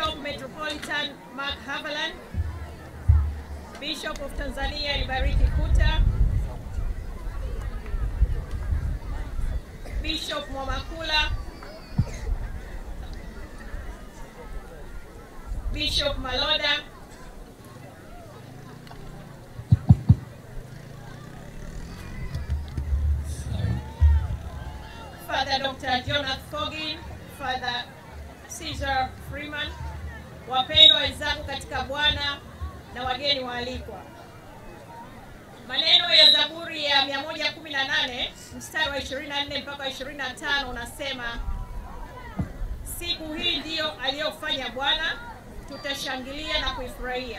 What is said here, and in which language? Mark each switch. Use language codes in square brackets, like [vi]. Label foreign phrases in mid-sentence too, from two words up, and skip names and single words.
[sw] Metropolitan Mark Haviland, Bishop of Tanzania Elibariki Kuta, Bishop Mwamakula, Bishop Maloda, Father Dr. Jonathan Fogin, Father Caesar Freeman, wapendwa wenzangu katika Bwana na wageni waalikwa. Maneno ya Zaburi ya 118 mstari wa 24 mpaka 25 unasema, siku hii ndiyo aliyofanya Bwana, tutashangilia na kuifurahia.